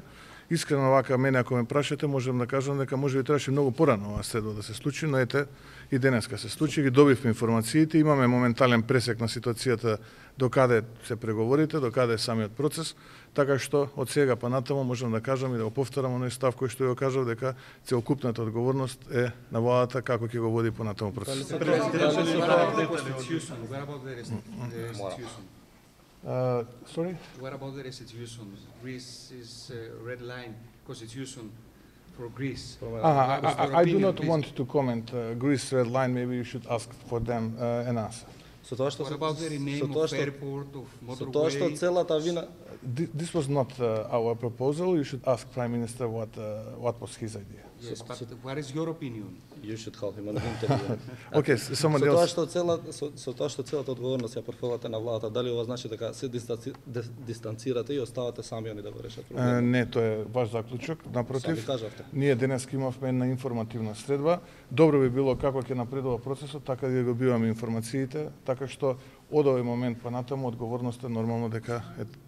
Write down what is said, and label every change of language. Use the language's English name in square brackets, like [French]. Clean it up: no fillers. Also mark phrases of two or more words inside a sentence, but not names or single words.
[Macedonian] Искрено вака мене ако ме прашате, можам да кажам дека можеби требаше многу порано оваа средба да се случи, но ете и денеска се случи, ги добивме информациите, имаме моментален пресек на ситуацијата до каде се преговорите, до каде е самиот процес, така што од сега па натаму можам да кажам и да го повторам оној став кој што ја кажав дека целокупната одговорност е на владата како ќе го води понатаму процес. [English] Sorry? What about the restitution? Greece is a red line constitution for Greece. I do not want to comment Greece red line. Maybe you should ask for them an answer. What about the rename of airport, of motorway? [Macedonian] Тоа што целата вина. [English] This was not our proposal. You should ask Prime Minister what was his idea. Yes, but what is your opinion? You should help him on the interview. Okay, someone else. [Macedonian] Со тоа што целата одговорност ја префрлате на владата, дали ова значи дека се дистанцирате и оставате сами они да го решат проблемот? Не, тоа е ваш заклучок. Напротив, ние денеска имавме една информативна средба. Добро би било како ќе напредува процесот, така да го добиваме информациите, така што од овој момент па натаму одговорноста нормално дека е.